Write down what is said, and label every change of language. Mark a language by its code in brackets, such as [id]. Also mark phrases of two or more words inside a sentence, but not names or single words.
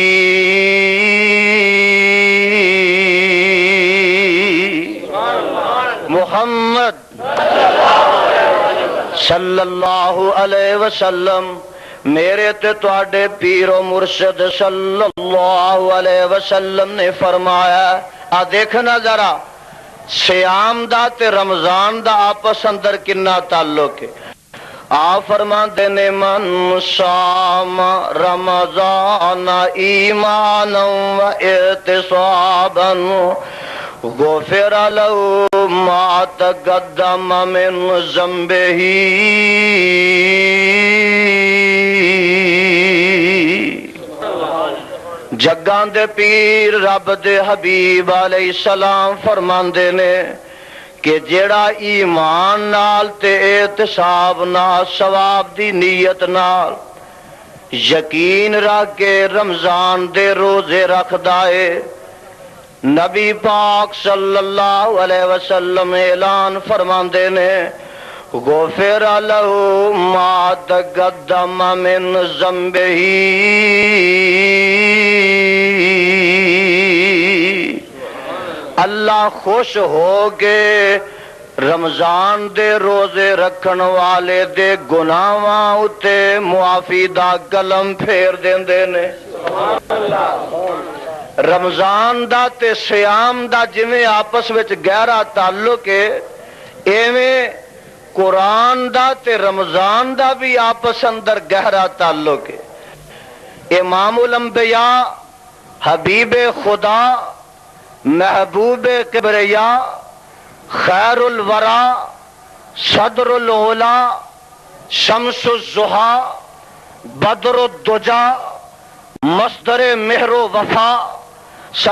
[pa] محمد [ar] صلی اللہ علیہ وسلم [pa] میرے تے تواڈے پیر و مرشد [ar] صلی اللہ علیہ وسلم [pa] نے فرمایا آ دیکھنا ذرا سیام دا تے رمضان دا آپس اندر کنا تعلق ہے آ فرماندے نے [ar] من صام رمضان ایمانا و احتسابا غفر له ما تقدم من ذنبه [pa] جگاں دے پیر رب دے حبیب [ar] علیہ السلام [pa] فرماندے نے کہ جیڑا ایمان نال تے احتساب نال ثواب دی نیت نال یقین رکھ کے رمضان دے روزے رکھدا ہے نبی پاک [ar] صلی اللہ علیہ وسلم [pa] اعلان فرماندے نے [ar] غفر له ما تقدم من ذنبه [pa] اللہ خوش ہو کے رمضان دے روزے رکھن والے دے گناہاں اتے معافی دا قلم پھیر دیندے نے رمضان دا تے سیام دا جویں آپس وچ گہرا تعلق ہے ایویں قرآن دا تے رمضان دا بھی آپس اندر گہرا تعلق ہے امام الانبیاء حبیب خدا محبوب کبریا [ar] خیر الورا صدر العلا شمس الضحا بدر الدجا [ur] مصدر مہر و وفا [ar] سر